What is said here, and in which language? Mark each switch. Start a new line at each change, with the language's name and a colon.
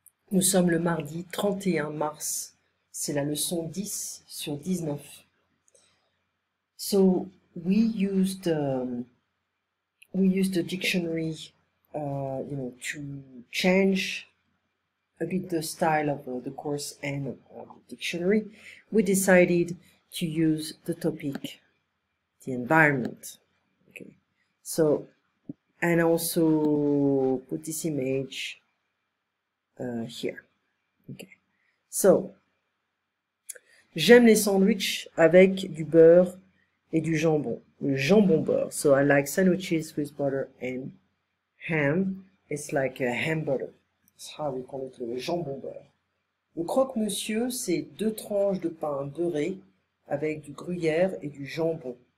French: Nous sommes le mardi 31 mars. C'est la leçon 10 sur 19.
English: So we used the dictionary, to change a bit the style of the course and the dictionary. We decided to use the topic, the environment. Okay, so and also put this image here. Okay.
French: So, j'aime les sandwichs avec du beurre et du jambon. Le jambon beurre.
English: So I like sandwiches with butter and ham. It's like a ham butter. That's how we call it, le jambon beurre.
French: Le croque-monsieur, c'est 2 tranches de pain beurré avec du gruyère et du jambon.